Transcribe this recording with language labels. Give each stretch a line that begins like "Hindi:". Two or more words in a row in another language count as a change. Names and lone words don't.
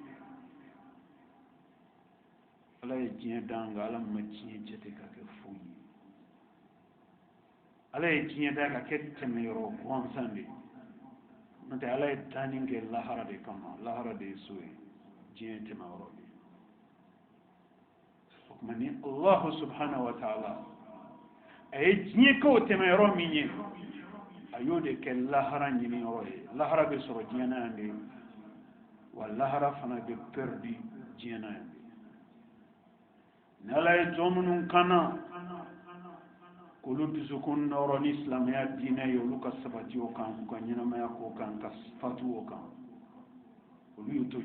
Bambara: ala ye diɲɛ dan nka ala ma diɲɛ jate ka kɛ foyi ye ala ye diɲɛ da ka kɛ tɛmɛyɔrɔ gansan de n'o tɛ ala ye danni kɛ lahara de kama lahara de ye so ye diɲɛ tɛmɛyɔrɔ de o tuma ni
Arabic: الله سبحانه وتعالى
Bambara: a ye diɲɛ kɛ o tɛmɛyɔrɔ min ye a y'o de kɛ lahara ɲiniyɔrɔ ye lahara bɛ sɔrɔ diɲɛ na yan de wa lahara fana bɛ perdi diɲɛ na yan de ni ala ye jɔn minnu kanna k'olu dusukun nɔrɔ ni silamɛya diinɛ ye olu ka sabati o kan k'u ka ɲɛnamaya k'o kan ka fatu o kan olu y'u to